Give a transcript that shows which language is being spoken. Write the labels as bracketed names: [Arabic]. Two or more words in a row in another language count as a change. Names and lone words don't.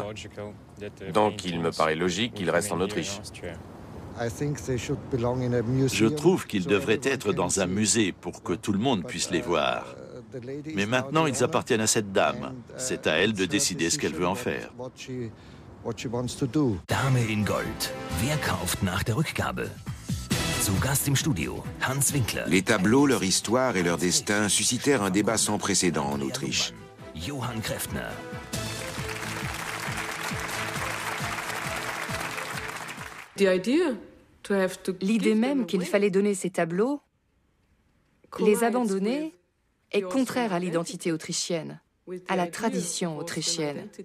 [French] Donc il me paraît logique qu'il reste en Autriche. Je trouve qu'ils devraient être dans un musée pour que tout le monde puisse les voir. Mais maintenant, ils appartiennent à cette dame. C'est à elle de décider ce qu'elle veut en faire. [English] what she wants to do. [German] Dame in Gold. Wer kauft nach der Rückgabe? Zu Gast im Studio, Hans Winkler. [French] Les tableaux, leur histoire et leur destin suscitèrent un débat sans précédent en Autriche. Johann Kreftner. L'idée même qu'il fallait donner ces tableaux, les abandonner, est contraire à l'identité autrichienne, à la tradition autrichienne.